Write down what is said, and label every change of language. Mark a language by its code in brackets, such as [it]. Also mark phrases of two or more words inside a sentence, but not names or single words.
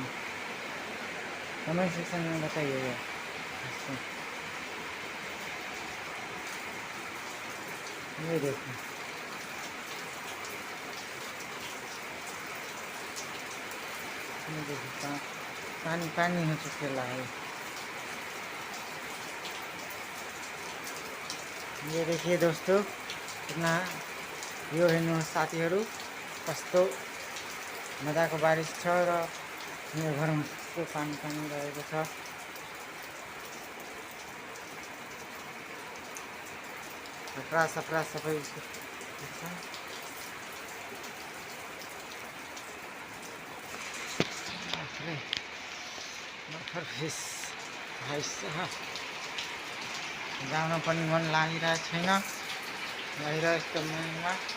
[hi] कमेंट सेक्शन में बताइएगा। ये देखो, ये देखो पानी पानी हो चुकेला है। ये देखिए दोस्तों, कितना [ne] यो हेर्नु साथीहरू कस्तो मजाको बारिश छ र मेरो घरमा कस्तो पानी पानी रहेको छ। सप्रा सप्रा सबै जान पनि मन लागिरहेको छैन बाहिर यस्तो महिनामा।